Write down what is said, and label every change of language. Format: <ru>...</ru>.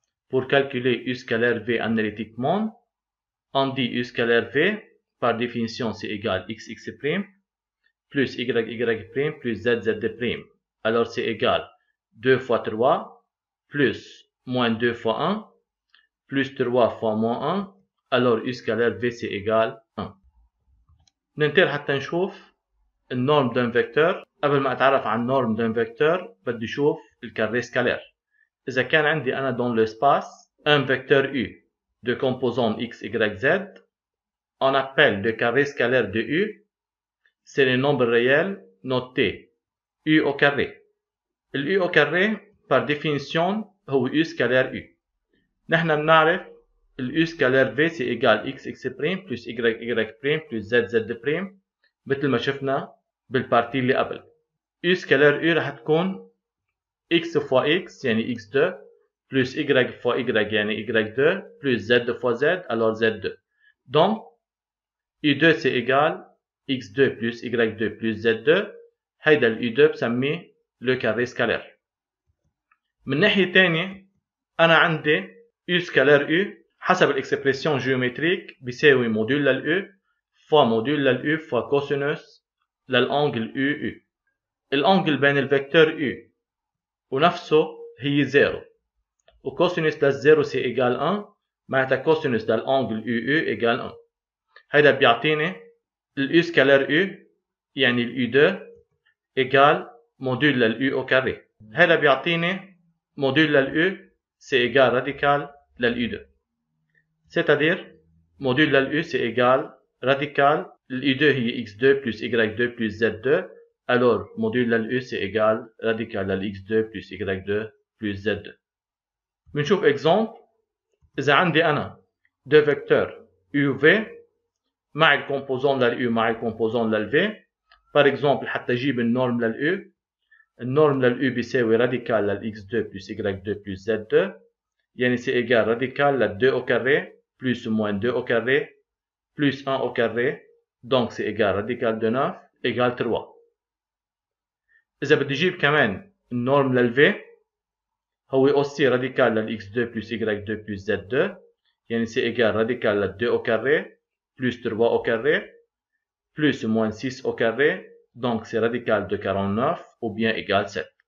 <fr>Pour calculer U scalaire V analytiquement, on dit U scalaire V par définition c'est égal x' plus y' plus z'. Alors c'est égal 2 fois 3 plus moins 2 fois 1 plus 3 fois moins 1. Alors U scalaire V c'est égal 1.</fr> <ar>ننتقل حتى نشوف النورم</ar> <fr>d'un vecteur.</fr> <ar>قبل ما اتعرف عن النورم d'un vecteur بدي اشوف الكاري سكالير. اذا كان عندي انا</ar> <fr>dans l'espace un vecteur U de composants x, y, z, on appelle le carré scalaire de U, c'est le nombre réel noté U au carré. ال U au carré par définition هو U scalaire U.</fr> <ar>نحن بنعرف ال U scalaire V</ar> <fr>c'est égal x' plus y' plus z',</fr> <ar>مثل ما شفنا بالبارتي اللي قبل.</ar> <fr>U scalaire U رح تكون x fois x يعني x2 plus y fois y يعني y2 plus z fois z alors z2. Donc U2 c'est égal x2 plus y2 plus z2.</fr> <ar>هيدا ال U2 بسميه le carré scalaire. من ناحية تانية أنا عندي U scalaire U حسب الإكسبريسيون جيومتريك بيساوي موديول لل U fois موديول لل U fois cosinus للأنجل UU. الأنجل بين الفيكتور U ونفسه هي 0 وكوسينوس للزيرو سي إيجال 1 معناتها كوسينوس للأنجل يو إيجال 1. هيدا بيعطيني اليو سكالير يو يعني اليو 2 إيجال موديول لليو أو كاري. هيدا بيعطيني موديول لليو سي إيجال راديكال لليو 2. c'est-à-dire موديول لليو سي إيجال راديكال اليو 2 هي</ar> <fr>x2 plus y2 plus z2 alors</fr> <ar>موديول لليو سي إيجال راديكال للx2 plus y2 plus z2. بنشوف اكزامبل. إذا عندي أنا دو فيكتور u v مع الكومبوزون لل u مع الكومبوزون لل v. par exemple حتى أجيب النورم لل u. النورم لل u بيساوي راديكال لل</ar> <fr>x2 plus y2 plus z2 يعني c'est égal radical لل 2 au carré plus ou moins 2 au carré plus 1 au carré donc c'est égal radical de 9 égal 3.</fr> <ar>إذا بدي أجيب كمان النورم لل v هو</ar> <fr>aussi radical لل x2 plus y2 plus z2 يعني c'est égal radical لل 2 au carré plus 3 au carré plus ou moins 6 au carré donc c'est radical de 49 ou bien égal 7.</fr>